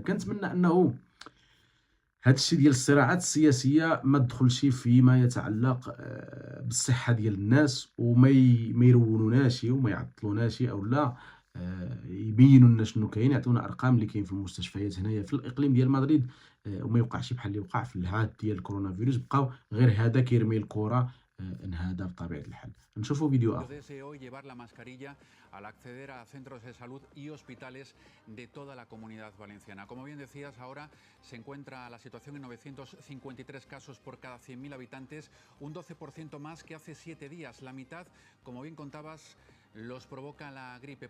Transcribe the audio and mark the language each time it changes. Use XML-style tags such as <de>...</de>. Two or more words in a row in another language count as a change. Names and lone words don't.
<ar>كنتمنى انه هذا الشيء ديال الصراعات السياسيه ما تدخلش فيما يتعلق بالصحه ديال الناس وما يرونوناش وما يعطلوناش او لا يبينوا لنا شنو كاين، يعطيونا ارقام اللي كاين في المستشفيات هنايا في الاقليم ديال مدريد، وما يوقعش بحال اللي وقع في العهد ديال الكورونا فيروس، بقاو غير هذا كيرمي الكره انهدى بطبيعه الحال. نشوفوا فيديو اخر.</ar> <es>Desde hoy llevar la mascarilla al acceder a centros de salud y hospitales de toda la comunidad valenciana. Como bien decías, ahora se encuentra la situación en 953 casos por cada 100.000 habitantes, un 12% más que hace 7 días. La mitad, como bien contabas, los provoca la gripe.</es>